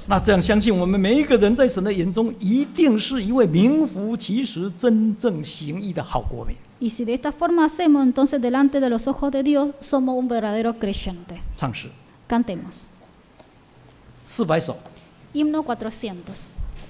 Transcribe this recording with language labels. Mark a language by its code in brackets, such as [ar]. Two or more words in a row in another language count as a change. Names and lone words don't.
[zh] 那这样，相信我们每一个人在神的眼中，一定是一位名副其实、真正行义的好国民。 [es] Y si de esta forma hacemos, entonces delante de los ojos de Dios somos un verdadero creyente. [zh] 唱诗 [es] Cantemos. [zh] 400首。 [es] Himno 400.